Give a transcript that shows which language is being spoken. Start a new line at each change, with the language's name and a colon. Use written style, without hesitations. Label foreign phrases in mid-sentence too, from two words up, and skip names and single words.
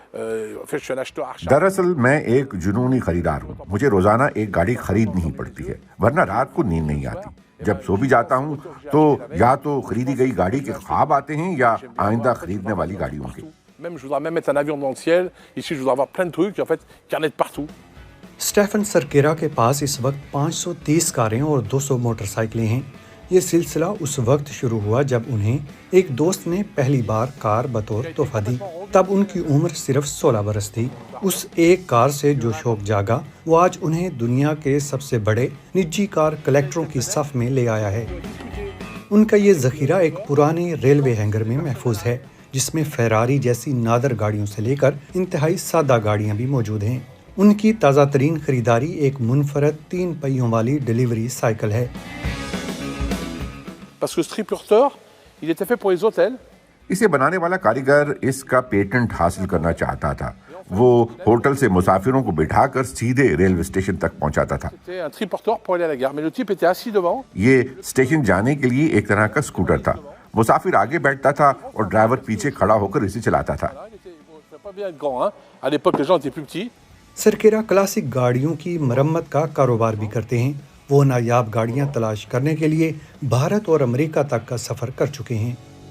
Urdu: درحقیقت میں ایک جنونی خریدار ہوں، مجھے روزانہ ایک گاڑی خریدنی ہی پڑتی ہے، ورنہ رات کو نیند نہیں آتی. جب سو بھی جاتا ہوں تو یا تو خریدی گئی گاڑی کے خواب آتے ہیں یا آئندہ خریدنے والی گاڑیوں کے.
French: Même je voudrais même mettre un avion dans le ciel. Ici, je voudrais avoir plein de trucs, en fait, qu'il y en ait de partout.
Urdu: سٹیفن سرکیرا کے پاس اس وقت 530 کاریں اور 200 موٹرسائیکلیں ہیں. یہ سلسلہ اس وقت شروع ہوا جب انہیں ایک دوست نے پہلی بار کار بطور تحفہ دی. تب ان کی عمر صرف 16 برس تھی۔ اس ایک کار سے جو شوق جاگا وہ آج انہیں دنیا کے سب سے بڑے نجی کار کلیکٹروں کی صف میں لے آیا ہے. ان کا یہ ذخیرہ ایک پرانے ریلوے ہینگر میں محفوظ ہے، جس میں فیراری جیسی نادر گاڑیوں سے لے کر انتہائی سادہ گاڑیاں بھی موجود ہیں. ان کی تازہ ترین خریداری ایک منفرد 3 پہیوں والی ڈیلیوری سائیکل ہے.
French: Parce que ce triporteur, il était fait pour les hôtels.
Urdu: اسے بنانے والا کاریگر اس کا پیٹنٹ حاصل کرنا چاہتا تھا. وہ ہوٹل سے مسافروں کو بٹھا کر سیدھے ریلوے اسٹیشن تک پہنچاتا تھا.
French: C'était un triporteur pour aller à la gare. Mais le type était assis devant.
Urdu: یہ اسٹیشن جانے کے لیے ایک طرح کا اسکوٹر تھا۔ مسافر آگے بیٹھتا تھا اور ڈرائیور پیچھے کھڑا ہو کر اسے چلاتا تھا.
French: Il était pas bien être grand, hein. À l'époque, les gens étaient plus petits.
Urdu: سرکیرا کلاسک گاڑیوں کی مرمت کا کاروبار بھی کرتے ہیں. وہ نایاب گاڑیاں تلاش کرنے کے لیے بھارت اور امریکہ تک کا سفر کر چکے ہیں.